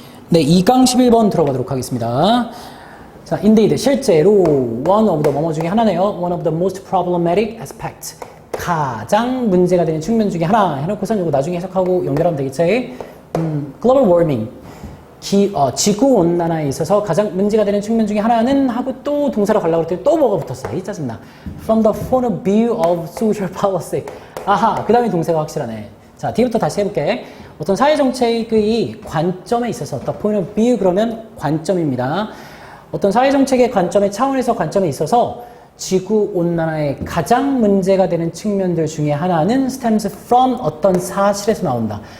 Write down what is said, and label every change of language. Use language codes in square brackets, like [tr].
[ko] 네 2강 11번 들어가도록 하겠습니다. 자 indeed 실제로 [en] one of the [ko] 뭐뭐 중에 하나네요. [en] one of the most problematic aspects [ko] 가장 문제가 되는 측면 중에 하나 해놓고선 이거 나중에 해석하고 연결하면 되겠지. global warming 지구온난화에 있어서 가장 문제가 되는 측면 중에 하나는 하고 또 동사로 가려고 했더니 또 뭐가 붙었어. 이 짜증나. [en] From the point of view of social policy. [ko] 아하 그 다음에 동사가 확실하네. 자 뒤부터 다시 해볼게. 어떤 사회정책의 관점에 있어서 [en] the point of view [ko] 그러면 관점입니다. 어떤 사회정책의 관점의 차원에서 관점에 있어서 지구온난화의 가장 문제가 되는 측면들 중에 하나는 [en] stems from [ko] 어떤 사실에서 나온다.